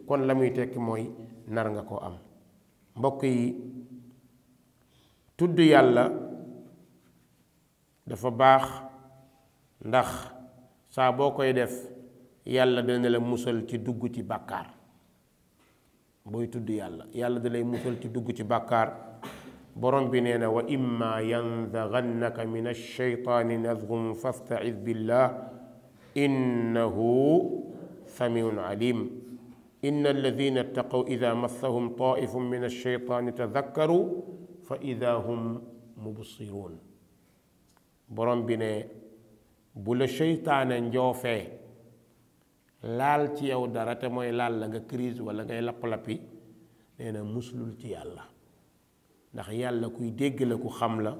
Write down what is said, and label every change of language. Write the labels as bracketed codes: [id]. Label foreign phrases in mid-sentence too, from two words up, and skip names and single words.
[wo] kon la muy tekki mooy nar nga koo am. mbokk yi, tudd yàlla dafa baax, ndax saa boo koy def yàlla dana la musal ci dugg ci bàkkaar. booy tudd yàlla yàlla da lay musal ci dugg ci bàkkaar. borom bi nee na [ar] وإما ينزغنك من الشيطان نزغ فاستعذ بالله إنه سميع عليم. إن الذين اتقوا إذا مسهم طائف من الشيطان تذكروا فإذا هم مبصرون. [wo] borom bi ne bu la seytaane njoofee laal ci yow dara te mooy laal la nga crise wala ngay lapp-lappi, nee na muslul ci yàlla, ndax yàlla kuy dégg la, ku xam la.